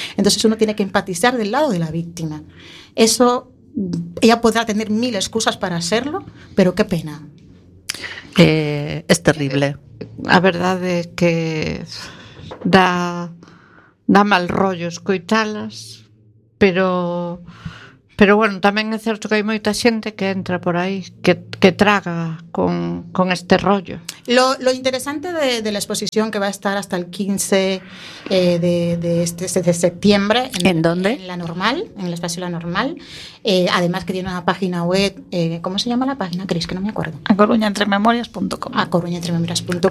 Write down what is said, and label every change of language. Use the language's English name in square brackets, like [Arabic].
[Spanish] Entonces uno tiene que empatizar del lado de la víctima. Eso, ella podrá tener mil excusas para hacerlo, pero qué pena. Es terrible. La verdad es que da mal rollo escuitarlas. [Galician] Pero bueno, tamén é certo que hai moita xente que entra por aí, que traga con este rollo. [Spanish] Lo interesante de la exposición, que va a estar hasta el 15 de septiembre. ¿En dónde? En La Normal, en el espacio La Normal. Además que tiene una página web. ¿Cómo se llama la página, Cris? Que no me acuerdo. acoruñaentrememorias.com. acoruñaentrememorias.com.